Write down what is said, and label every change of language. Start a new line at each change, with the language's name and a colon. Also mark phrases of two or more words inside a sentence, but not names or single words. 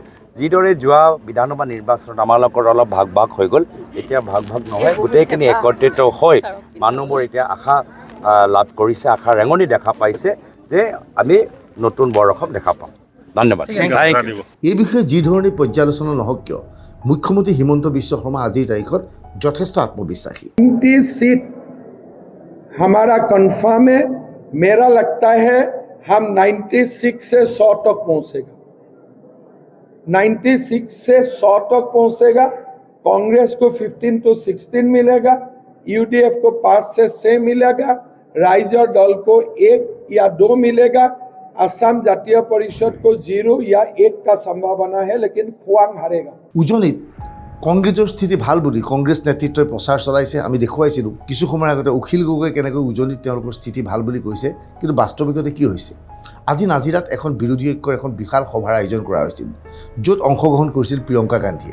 Assamese: যিদৰে যোৱা বিধানসভা নিৰ্বাচনত আমাৰ লগত অলপ ভাগ ভাগ হৈ গ'ল, এতিয়া ভাগ ভাগ নহয়, গোটেইখিনি একত্ৰিত হৈ মানুহবোৰ এতিয়া আশা লাভ কৰিছে, আশা ৰেঙনি দেখা পাইছে যে আমি নতুন বৰ অসম দেখা পাম। ধন্যবাদ। এই বিষয়ে যি ধৰণে পৰ্যালোচনা নহওক কিয়, মুখ্যমন্ত্ৰী হিমন্ত বিশ্ব শৰ্মা আজিৰ তাৰিখত যথেষ্ট আত্মবিশ্বাসী।
Hindi: 30 सीट हमारा कंफर्म है। मेरा लगता है हम 96 से 100 तक पहुंचेगा। 96 से 100 तक पहुंचेगा। कांग्रेस को 15 to 16 मिलेगा, UDF को 5 से 6 मिलेगा, राइजर दल को 1 या 2 मिलेगा, असम जातीय परिषद को 0 या 1 का संभावना है, लेकिन खुआंग हारेगा।
Assamese: উজনিত কংগ্ৰেছৰ স্থিতি ভাল বুলি কংগ্ৰেছ নেতৃত্বই প্ৰচাৰ চলাইছে। আমি দেখুৱাইছিলোঁ কিছু সময়ৰ আগতে অখিল গগৈ কেনেকৈ উজনিত তেওঁলোকৰ স্থিতি ভাল বুলি কৈছে, কিন্তু বাস্তৱিকতে কি হৈছে? আজি নাজিৰাত এখন বিৰোধী ঐক্যৰ এখন বিশাল সভাৰ আয়োজন কৰা হৈছিল, য'ত অংশগ্ৰহণ কৰিছিল প্ৰিয়ংকা গান্ধীয়ে।